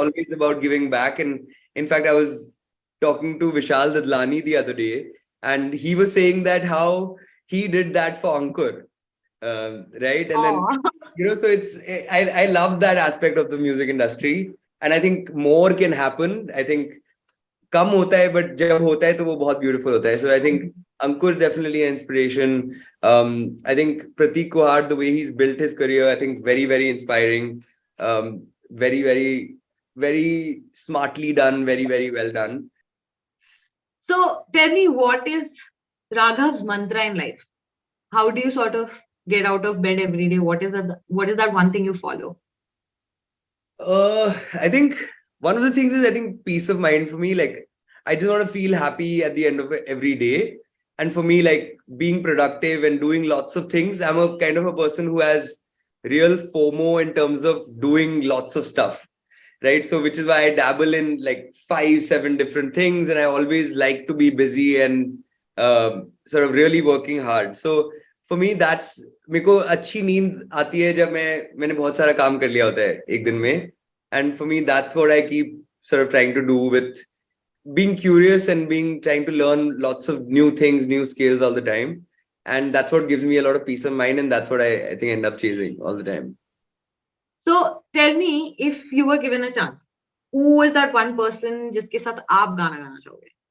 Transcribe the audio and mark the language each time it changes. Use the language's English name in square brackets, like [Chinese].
[English] always about giving back. And in fact, I was talking to Vishal Dadlani the other day, and he was saying that how he did that for Ankur, right? And then so it's I love that aspect of the music industry, and I think more can happen. I think [Hindi] कम होता है, but जब होता है तो वो बहुत beautiful होता है. [English] So I think Ankur definitely an inspiration. I think Pratik Kuhar, the way he's built his career, I think very, very inspiring. Very, very, very smartly done. Very, very well done. So tell me, what is Raghav's mantra in life? How do you sort of get out of bed every day? What is that one thing you follow? I think one of the things is, I think, peace of mind for me. Like, I just want to feel happy at the end of every day. And for me, like, being productive and doing lots of things, I'm a kind of a person who has real FOMO in terms of doing lots of stuff, right? So which is why I dabble in like 5-7 different things, and I always like to be busy and sort of really working hard. So for me, that's, [Hindi] मेरे को अच्छी नींद आती है जब मैंने बहुत सारा काम कर लिया होता है एक दिन में. [English] And for me, that's what I keep sort of trying to do, with being curious and trying to learn lots of new things, new skills all the time. And that's what gives me a lot of peace of mind, and that's what I think end up chasing all the time. So tell me, if you were given a chance, who is that one person [Hindi] जिसके साथ आप गाना गाना चाहोगे?